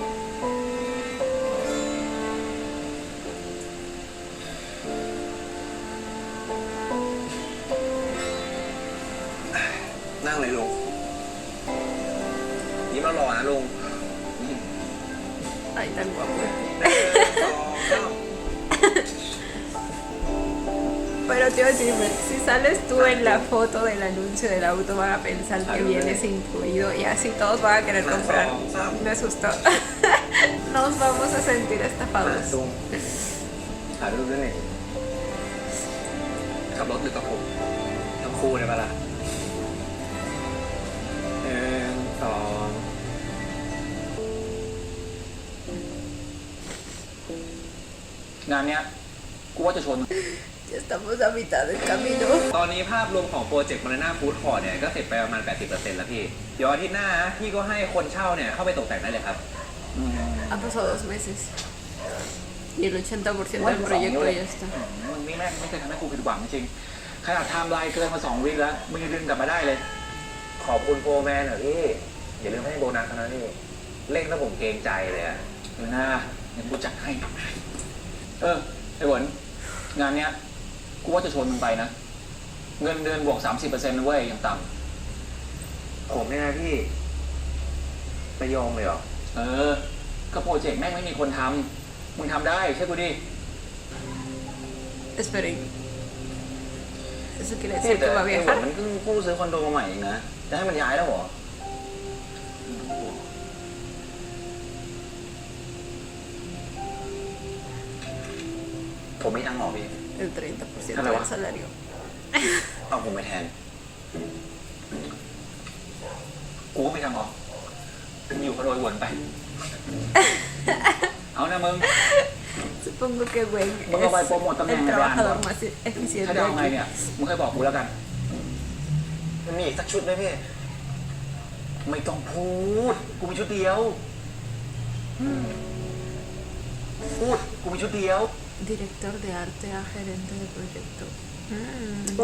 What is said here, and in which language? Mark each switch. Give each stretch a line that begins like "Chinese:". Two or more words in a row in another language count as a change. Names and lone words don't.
Thai: นั่งเลยลุงยิ้มแล้วรอนะลุง
Spanish: Ay, tan guapo. Pero te iba a decir, si sales tú en la foto del anuncio del auto, van a pensar que vienes incluido y así todos van a querer comprar. Me asustó. Nos vamos a sentir
Thai: มา
Spanish: estafados.
Thai: ลุงถ่ายรูปด้วยนี่ กับรถหรือกับผม ทั้งคู่เลยปะล่ะ สอง งานเนี้ยกูว่าจะชน
Spanish: Ya estamos a mitad del camino.
Thai: ตอนนี้ภาพรวมของโปรเจกต์ Banana Food Court เนี่ยก็เสร็จไปประมาณ 80% แล้วพี่ เดี๋ยวอาทิตย์หน้าพี่ก็ให้คนเช่าเนี่ยเข้าไปตกแต่งได้เลยครับ
Spanish: Han pasado 2 meses. Y el 80% del proyecto ya está.
Thai: มึงนี่แม่งไม่เคยทำให้กูผิดหวังจริงขนาดไทม์ไลน์เกินมา2 วีคแล้วมึงยังดึงกลับมาได้เลย ขอบคุณโฟร์แมนเหรอพี่ อย่าลืมให้โบนัสเขานะพี่ เร่งแล้วผมเกรงใจเลยอะ เดี๋ยวหน้าเดี๋ยวกูจัดให้ ไอ้หวนงานเนี้ยกูว่าจะชวนมึงไปนะ เงินเดือนบวก 30%นะเว้ยอย่างต่ ผมเนี่ยนะพี่ไปโยงเลยเหรอ ำก็โปรเจกต์แม่งไม่มีคนทำมึงทำได้ใช่กูดิ
Spanish: Esperen. ¿Eso quiere
Thai: พี่
Spanish: decir
Thai: แต่
Spanish: que va a
Thai: ไอ้หวน
Spanish: viajar?
Thai: มันเพิ่งกู้ซื้อคอนโดมาใหม่เองนะ จะให้มันย้ายแล้วเหรอ ผมมีทางออกพี่
Spanish: El 30% Hello. del salario.
Thai: เอาผมไปแทน กูก็ไม่ทำหรอกมึงอยู่คอนโดไอ้หวนไป เอานะมึง
Spanish: Supongo que Wayne Bueno, va a promover es también el en trabajador verano. más
Thai: ถ้า
Spanish: eficiente
Thai: จะเอาไง
Spanish: aquí.
Thai: เนี่ย มึงค่อยบอกกูแล้วกัน มันมีอีกสักชุดไหมพี่ ไม่ต้องพูด กูมีชุดเดียว พูด กูมีชุดเดียว
Spanish: Director de arte a gerente de proyecto. Oh.